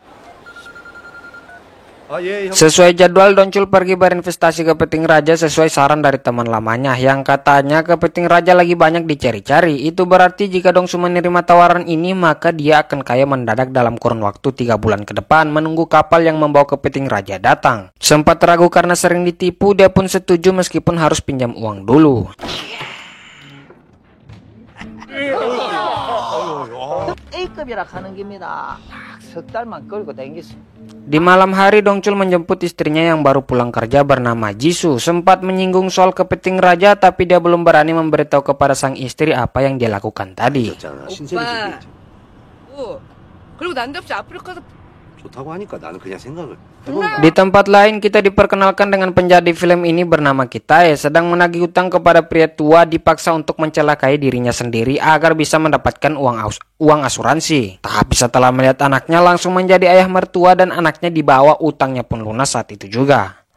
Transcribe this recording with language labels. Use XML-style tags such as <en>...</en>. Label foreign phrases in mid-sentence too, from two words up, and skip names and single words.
<id>Sesuai jadwal, Dongchul pergi berinvestasi ke Kepiting Raja sesuai saran dari teman lamanya yang katanya Kepiting Raja lagi banyak dicari-cari. Itu berarti jika Dongchul menerima tawaran ini maka dia akan kaya mendadak dalam kurun waktu 3 bulan ke depan menunggu kapal yang membawa Kepiting Raja datang. Sempat ragu karena sering ditipu, dia pun setuju meskipun harus pinjam uang dulu.</id> <ko>A급이라 가는 겁니다. 석 달만 끌고 댕겼어.</ko> <id>Di malam hari, Dongchul menjemput istrinya yang baru pulang kerja bernama Jisoo. Sempat menyinggung soal Kepiting Raja, tapi dia belum berani memberitahu kepada sang istri apa yang dia lakukan tadi.</id> <ko>오빠, 그리고 난답시 아프리카에서 좋다고 하니까 나는 그냥 생각을.</ko> <id>Di tempat lain, kita diperkenalkan dengan penjadi film ini bernama Kitae sedang menagih utang kepada pria tua, dipaksa untuk mencelakai dirinya sendiri agar bisa mendapatkan uang asuransi. Tapi setelah melihat anaknya langsung menjadi ayah mertua dan anaknya dibawa, utangnya pun lunas saat itu juga.</id>